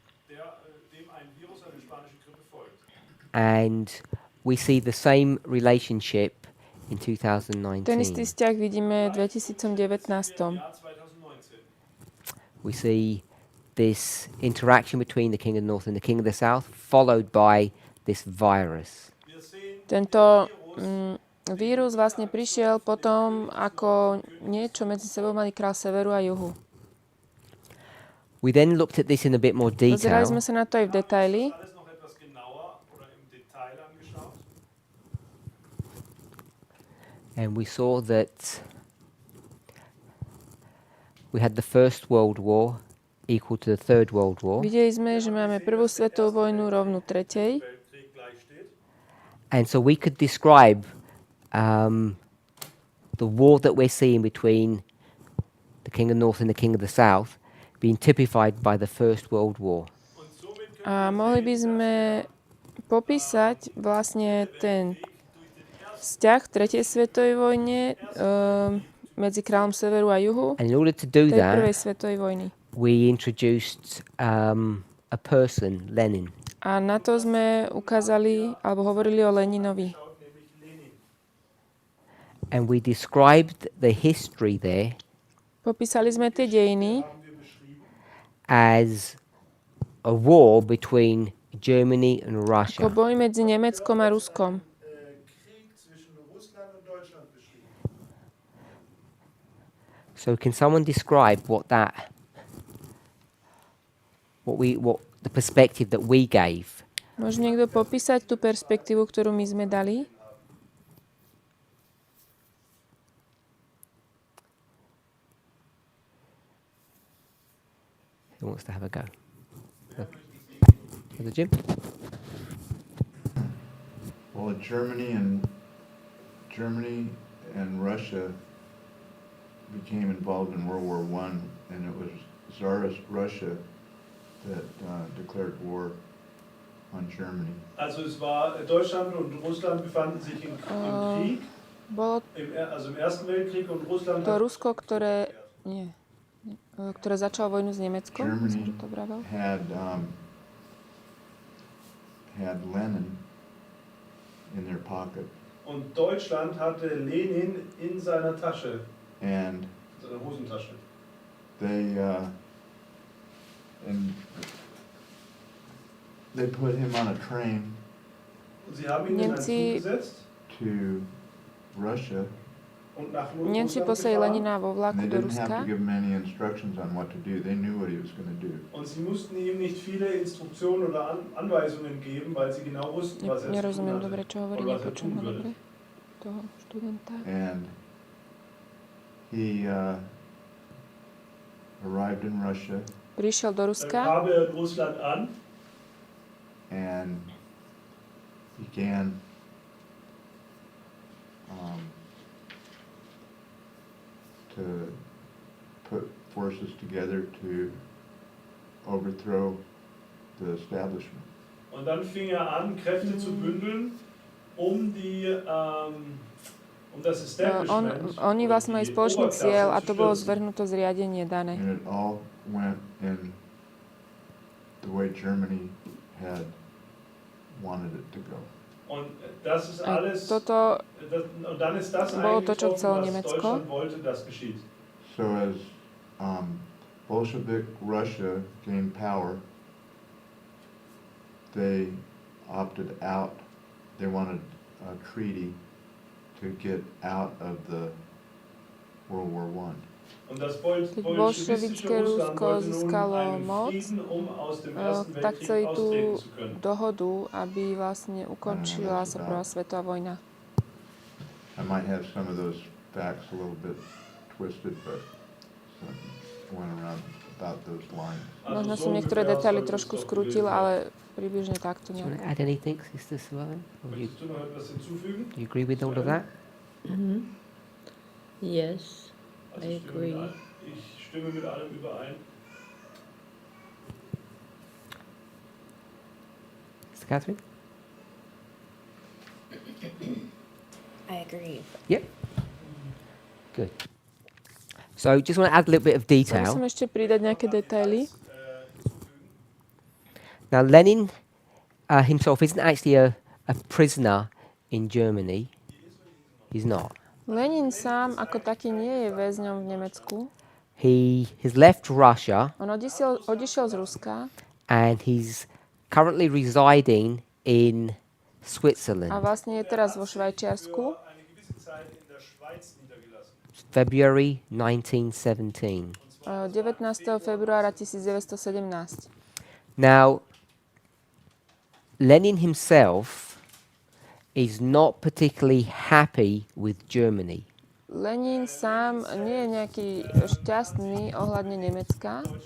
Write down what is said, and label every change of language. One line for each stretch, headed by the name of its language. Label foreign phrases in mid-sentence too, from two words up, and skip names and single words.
English: And we see the same relationship in
Slovak: Ten istý 2019. vzťah vidíme v 2019.
English: We see this interaction between the King of the North and the King of the South, followed by this virus.
Slovak: Tento vírus vlastne prišiel potom, ako niečo medzi sebou mali kráľ severu a juhu.
English: We then looked at this in a bit more
Slovak: Pozerali
English: detail,
Slovak: sme sa na to aj v detaili.
English: and we saw that we had the First World War equal to the Third World War,
Slovak: Videli sme, že máme prvú svetovú vojnu rovnú tretej.
English: and so we could describe the war that we're seeing between the King of the North and the King of the South being typified by the First World War.
Slovak: A mohli by sme popísať vlastne ten vzťah v tretej svetovej vojne medzi kráľom severu a juhu
English: And in order to do
Slovak: tej prvej
English: that,
Slovak: svetovej vojny.
English: we introduced a person, Lenin.
Slovak: A na to sme ukázali, alebo hovorili o Leninovi.
English: And we described the history there
Slovak: Popísali sme tie dejiny
English: as a war between Germany and
Slovak: ako
English: Russia.
Slovak: boj medzi Nemeckom a Ruskom.
English: So can someone describe what the perspective that we gave?
Slovak: Môže niekto popísať tú perspektívu, ktorú my sme dali?
English: Who wants to have a go? The Jim? Well, Germany and Russia became involved in World War I, and it was Tsarist Russia that declared war on Germany.
German: Also es war Deutschland und Russland befanden sich im Krieg,
Slovak: Bolo
German: also im Ersten Weltkrieg, und Russland
Slovak: to Rusko, ktoré začalo vojnu s Nemeckom.
English: Germany
Slovak: Som to vravel.
English: had Lenin in their pocket,
German: und Deutschland hatte Lenin in seiner Tasche,
English: and
German: seiner Hosentasche.
English: they put him on a train
German: Und sie haben ihn in einen
Slovak: Nemci
German: Zug gesetzt
English: to Russia,
German: und nach
Slovak: Nemci
German: Russland
Slovak: poslali
German: gefahren.
Slovak: Lenina vo
English: And
Slovak: vlaku
English: they
Slovak: do
English: didn't have
Slovak: Ruska.
English: to give him any instructions on what to do. They knew what he was going to do.
German: Und sie mussten ihm nicht viele Instruktionen oder Anweisungen geben, weil sie genau wussten, was er zu tun
Slovak: Nerozumiem
German: hatte.
Slovak: dobre, čo hovorí,
German: Oder was er
Slovak: nepočujem
German: tun
Slovak: ho
German: würde.
Slovak: dobre, toho študenta.
English: And he arrived in Russia
Slovak: Prišiel do
German: Dann
Slovak: Ruska
German: kam er in Russland an
English: and began to put forces together to overthrow the establishment.
German: und dann fing er an, Kräfte zu bündeln, um das Establishment,
Slovak: Oni vlastne mali
German: die
Slovak: spoločný
German: Oberklasse
Slovak: cieľ a
German: zu
Slovak: to bolo
German: stürzen.
Slovak: zvrhnuté zriadenie dané.
English: And it all went in the way Germany had wanted it to go.
German: Und das ist
Slovak: A
German: alles,
Slovak: toto
German: und dann ist das
Slovak: bolo to, čo
German: eingetroffen,
Slovak: chcelo
German: was
Slovak: Nemecko.
German: Deutschland wollte, das geschieht.
English: So as Bolshevik Russia gained power, they opted out. They wanted a treaty to get out of the World War I.
German: Und das
Slovak: Keď bolševické
German: bolschewistische Russland
Slovak: Rusko
German: wollte nun
Slovak: získalo
German: einen
Slovak: moc,
German: Frieden, um aus dem Ersten
Slovak: tak chceli
German: Weltkrieg
Slovak: tú
German: austreten zu können.
Slovak: dohodu, aby vlastne ukončila sa prvá svetová vojna.
English: I might have some of those facts a little bit twisted, but went around about those lines.
Slovak: Možno som niektoré detaily trošku skrutil, ale približne takto
English: Do you want
Slovak: nejak.
English: to add anything, Sister Suellen? Or
German: Möchtest du noch etwas hinzufügen?
English: do you agree with all of that? Yes,
German: Also
English: I agree.
German: Ich stimme mit allem überein.
English: Sister Catherine? I agree. Yep. Good. So just want to add a little bit of
Slovak: Chcel by som
English: detail.
Slovak: ešte pridať nejaké detaily.
English: Now, Lenin himself isn't actually a prisoner in Germany. He's not.
Slovak: Lenin sám ako taký nie je väzňom v Nemecku.
English: He has left Russia
Slovak: On odišiel z Ruska
English: and he's currently residing in
Slovak: a
English: Switzerland.
Slovak: vlastne je teraz vo Švajčiarsku.
German: Eine gewisse Zeit in der Schweiz niedergelassen.
English: February 1917.
Slovak: 19. februára 1917.
English: Now, Lenin himself is not particularly happy with Germany.
Slovak: Lenin sám nie je nejaký šťastný ohľadne Nemecka.